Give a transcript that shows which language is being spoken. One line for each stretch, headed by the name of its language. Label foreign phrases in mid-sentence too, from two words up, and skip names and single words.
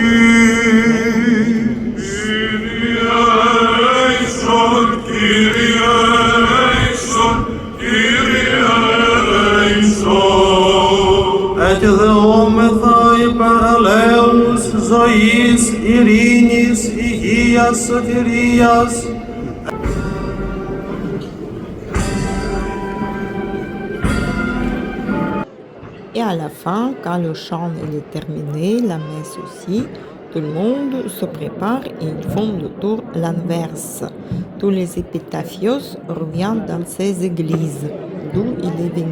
Greek: Κύριε ελέησον, Κύριε ελέησον, Κύριε ελέησον. Εκδεόμεθα υπέρ ελέους, ζωής, ειρήνης, υγείας, σωτηρίας.
French: Et à la fin, quand le chant est terminé, la messe aussi, tout le monde se prépare et ils font le tour l'inverse. Tous les épitaphios reviennent dans ces églises d'où il est venu.